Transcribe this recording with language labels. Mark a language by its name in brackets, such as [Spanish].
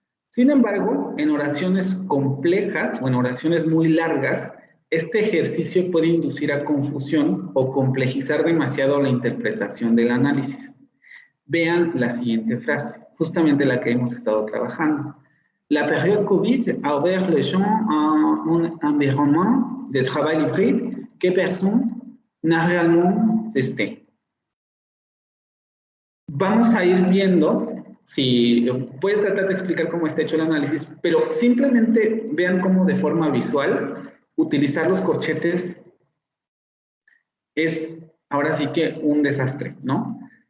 [Spanish] Sin embargo, en oraciones complejas o en oraciones muy largas, este ejercicio puede inducir a confusión o complejizar demasiado la interpretación del análisis. Vean la siguiente frase, justamente la que hemos estado trabajando. [French] La période COVID a ouvert les gens à un environnement de travail hybride que personne n'a réellement testé. [Spanish] Vamos a ir viendo, si voy a tratar de explicar cómo está hecho el análisis, pero simplemente vean cómo de forma visual utilizar los corchetes es ahora sí que un desastre, ¿no?